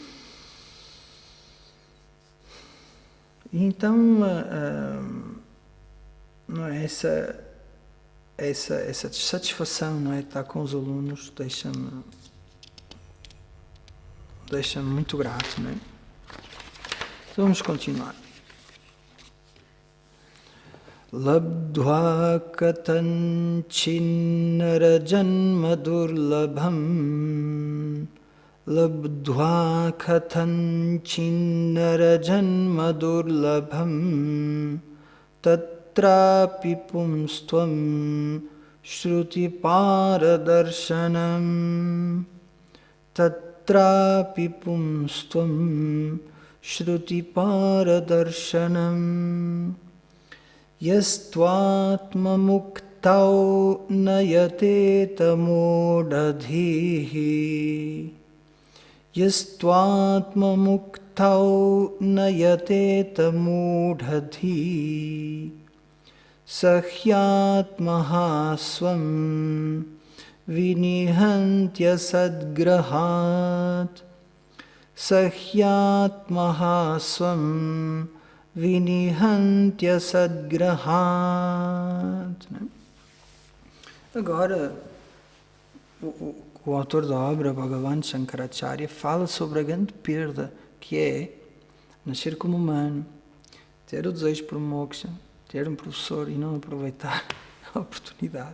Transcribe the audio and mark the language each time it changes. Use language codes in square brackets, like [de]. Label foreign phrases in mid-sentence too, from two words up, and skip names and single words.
[pt] E então, não é, essa satisfação, não é, de estar com os alunos deixa-me muito grato, não é? Então vamos continuar. [sa] लब्ध्वा कथञ्चिन्नर जन्म दुर्लभम् लब्ध्वा कथञ्चिन्नर जन्म दुर्लभम् तत्रापि पुंस्त्वं श्रुति पारदर्शनम् तत्रापि पुंस्त्वं श्रुति पारदर्शनम् यस्त्वात्म मुक्तौ नयते तमोदधिहि यस्त्वात्म मुक्तौ नयते तमोदधिहि सह्यात्महा स्वं विनिहन्त्य सद्ग्रहात् सह्यात्महा स्वं विनिहन्त्य सद्ग्रहात्. [pt] Agora, o autor da obra, Bhagavan Shankaracharya, fala sobre a grande perda que é nascer como humano, ter o desejo por moksha, ter um professor e não aproveitar a oportunidade.